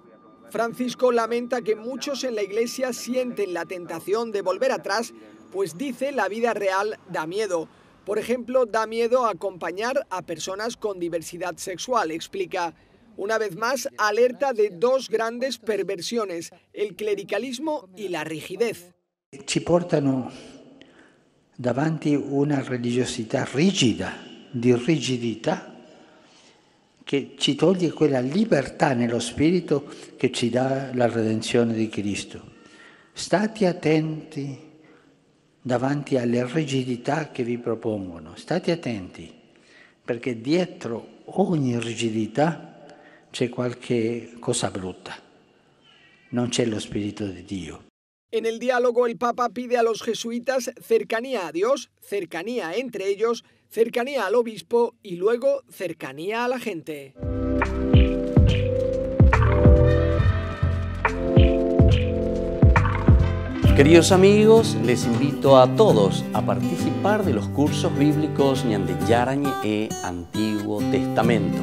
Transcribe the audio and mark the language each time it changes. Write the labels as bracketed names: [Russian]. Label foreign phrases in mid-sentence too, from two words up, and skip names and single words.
[Spanish] Francisco lamenta que muchos en la Iglesia sienten la tentación de volver atrás, pues dice la vida real da miedo. Por ejemplo, da miedo acompañar a personas con diversidad sexual, explica. Una vez más, alerta de 2 grandes perversiones, el clericalismo y la rigidez. [Italian] Ci portano davanti una religiosità rigida, di rigidità, che ci toglie quella libertà nello spirito che ci dà la redenzione di Cristo. State attenti, davanti alle rigidità che vi propongono. State attenti, perché dietro ogni rigidità c'è qualche cosa brutta. Non c'è lo Spirito di Dio. [Spanish] En el diálogo, el Papa pide a los jesuitas cercanía a Dios, cercanía entre ellos, cercanía al obispo y luego cercanía a la gente. Queridos amigos, les invito a todos a participar de los cursos bíblicos Ñande Yarañe e Antiguo Testamento.